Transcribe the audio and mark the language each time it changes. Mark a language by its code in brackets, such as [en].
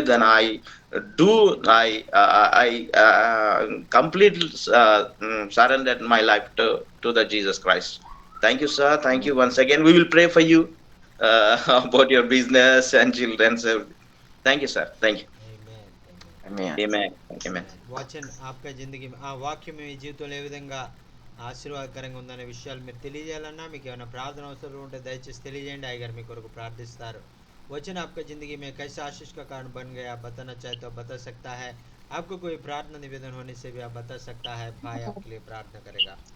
[en] Then I do. I completely surrendered my life to the Jesus Christ. Thank you, sir. Thank you once again. We will pray for you about your business and children. So, thank you, sir. Thank you. Amen. Amen. Amen. Amen. [hi] వాచన్ ఆప్కా జిందగీ [te] ఆ వాక్యం మీ జీవితంలో ఏ విధంగా ఆశీర్వాదకరంగా ఉందనే విషయాలు మీరు తెలియజేయాలన్నా, మీకు ఏమైనా ప్రార్థన అవసరం ఉంటే దయచేసి తెలియజేయండి. అయ్యగారు మీ కొరకు ప్రార్థిస్తారు. [hi] वचन आपका ज़िंदगी में कैसे आशीष का कारण बन गया, बताना चाहे तो बता सकता है. आपको कोई प्रार्थना निवेदन होने से भी आप बता सकता है. भाई आपके लिए प्रार्थना करेगा.